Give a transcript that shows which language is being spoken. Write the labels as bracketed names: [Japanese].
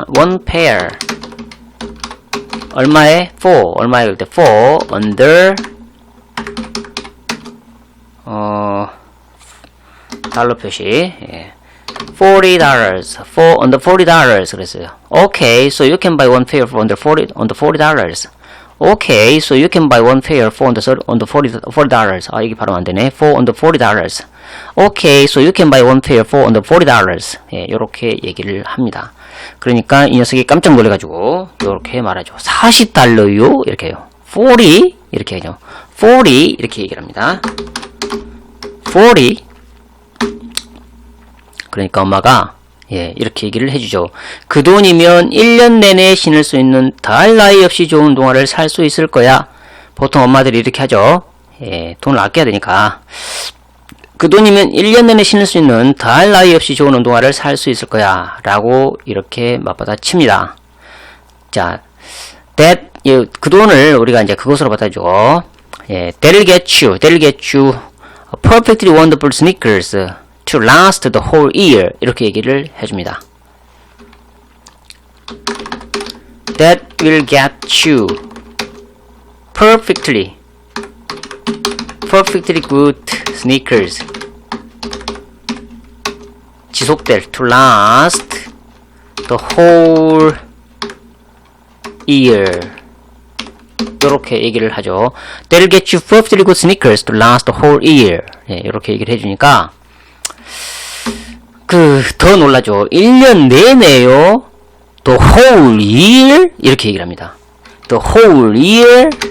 [English] one pair [Korean] 얼마에? for 얼마에 그럴 때 for under 달러 표시. 예. [English] $40 for under $40 [Korean] 그랬어요. [English] Okay, so you can buy one pair for under $40. Okay, so you can buy one pair for under $40. [Korean] 아, 이게 발음 안 되네. [English] For under $40. Okay, so you can buy one pair for under $40. [Korean] 예, 요렇게 얘기를 합니다. 그러니까 이 녀석이 깜짝 놀래가지고 요렇게 말하죠. $40요? 이렇게 해요. 40? 이렇게 하죠. 40 이렇게 얘기를 합니다. 40. 그러니까 엄마가 예, 이렇게 얘기를 해주죠. 그 돈이면 1년 내내 신을 수 있는 더할 나위 없이 좋은 운동화를 살 수 있을 거야. 보통 엄마들이 이렇게 하죠. 예, 돈을 아껴야 되니까. 그 돈이면 1년 내내 신을 수 있는 더할 나위 없이 좋은 운동화를 살 수 있을 거야. 라고 이렇게 맞받아 칩니다. 자, 그 돈을 우리가 이제 그것으로 받아주고, 예, [English] that'll get you perfectly wonderful sneakers to last the whole year. [Korean] 이렇게 얘기를 해줍니다. [English] That will get you perfectly good sneakers. [Korean] 지속될 [English] to last the whole year. [Korean] 이렇게 얘기를 하죠. [English] That'll get you perfectly good sneakers to last the whole year. [Korean] 예, 이렇게 얘기를 해주니까 더 놀라죠. 1년 내내요. [English] The whole year? [Korean] 이렇게 얘기를 합니다. [English] The whole year?